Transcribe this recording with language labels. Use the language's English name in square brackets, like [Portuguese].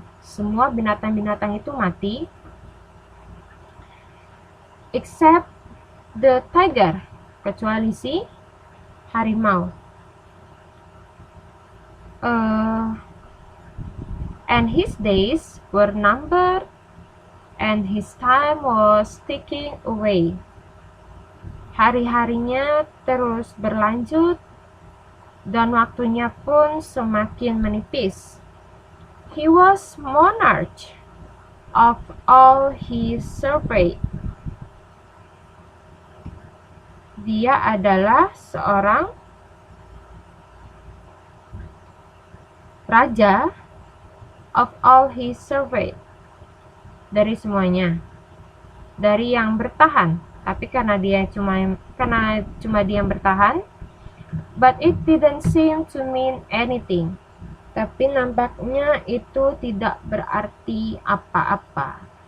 [Indonesian] Semua binatang-binatang itu mati, [English] except the tiger, [Indonesian] kecuali si harimau. [English] And his days were numbered, and his time was ticking away. [Indonesian] Hari-harinya terus berlanjut, dan waktunya pun semakin menipis. [English] He was monarch of all he surveyed. [Indonesian] Dia adalah seorang raja [English] of all he surveyed. [Indonesian] Dari semuanya. Dari yang bertahan. Tapi karena cuma dia yang bertahan, [English] but it didn't seem to mean anything. [Indonesian] Tapi nampaknya itu tidak berarti apa-apa.